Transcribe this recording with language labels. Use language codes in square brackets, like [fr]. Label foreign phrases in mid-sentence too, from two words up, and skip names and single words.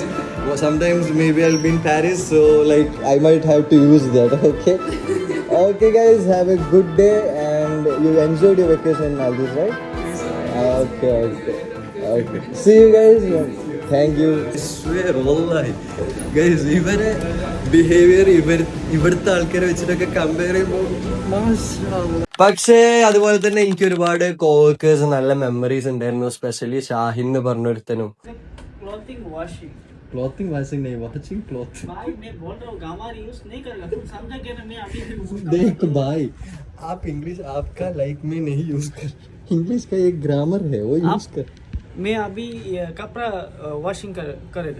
[en] Well, sometimes maybe I'll be in Paris, so like I might have to use that. Okay. Okay, guys. Have a good day, and you enjoyed your vacation in Maldives, right? Okay. See you guys. Thank you. I swear, wallahi, guys, [ml] ഇവരെ ബിഹേവിയർ ഇവിടുത്തെ ആൾക്കാരെ വെച്ചിട്ടൊക്കെ കമ്പയർ ചെയ്യുമ്പോൾ പക്ഷേ അതുപോലെ തന്നെ എനിക്ക് ഒരുപാട് കോവർക്കേഴ്സ് നല്ല മെമ്മറീസ് ഉണ്ടായിരുന്നു. സ്പെഷ്യലി ഷാഹിൻ എന്ന് പറഞ്ഞൊരുത്തനും. [en] clothing washing clothing washing नहीं, watching cloth. [hi] भाई मैं बोल रहा हूँ गामा यूज नहीं करेगा, तुम समझा क्या ना, मैं अभी देख भाई, आप इंग्लिश आपका लाइक में नहीं यूज कर. इंग्लिश का एक ग्रामर है, वो यूज कर. मैं अभी कपड़ा वॉशिंग करेगा